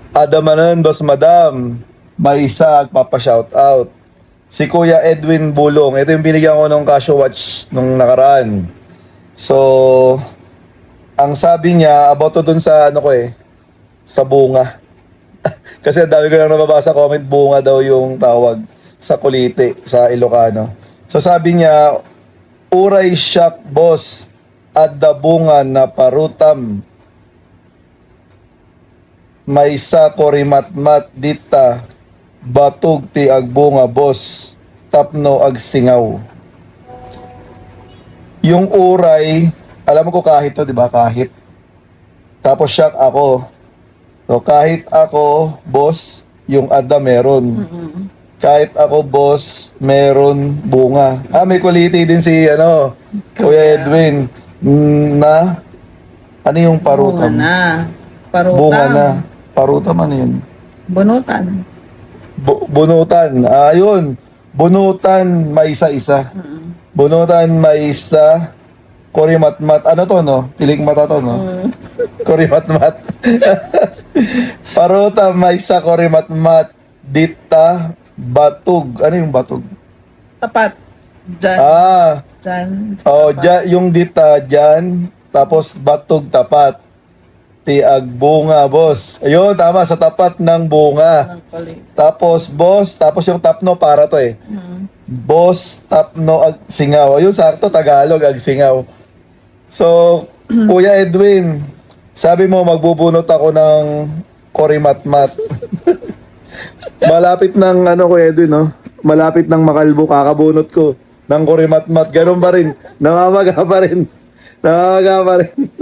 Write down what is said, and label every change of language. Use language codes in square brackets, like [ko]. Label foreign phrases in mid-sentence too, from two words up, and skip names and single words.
[tl] Adamanan, Boss Madam. May isa, agpapa-shoutout. Si Kuya Edwin Bulong. Ito yung binigyan ko ng Casio Watch nung nakaraan. So, ang sabi niya, about to dun sa, sa bunga. Kasi ang dami ko lang nababasa comment, bunga daw yung tawag sa Kulite, sa Ilocano. So sabi niya, [ilo] uray siyak boss, at da bunga na parutam. May sa korimatmat dita, batog ti agbunga boss, tapno agsingaw. [tl] Yung uray, alam ko kahit to, di ba? Kahit. Tapos siyak ako. So kahit ako, boss, yung ada meron. Kahit ako, boss, meron bunga. May quality din si, Kuya Edwin. Na, ano yung parutam? Bunga na. Parutam. Bunga na. Parutam, ano yun? Bunutan. Bunutan. Ayun. Bunutan, may isa-isa. Bunutan, may isa. Korimatmat. Ano to, no? Piling mata to, no? Korimatmat. Parutam, may isa. Korimatmat. [ilo] Dita, batug. [tl] Ano yung batug? Tapat. Diyan. Diyan. Tapat. Yung dita, dyan. Tapos, batug, tapat. [ilo] Tiag bunga, boss. [tl] Ayun, tama, sa tapat ng bunga. Tapos, boss, tapos yung tapno para to eh. [ilo] Boss, tapno, agsingaw. [tl] Ayun, sakto, Tagalog, agsingaw. So, Kuya Edwin, sabi mo magbubunot ako ng korimatmat. Malapit ng, Kuya Edwin, no? Malapit ng makalbo, kakabunot ko ng korimatmat. Ganun pa rin. Namamaga pa rin. Namamaga pa rin.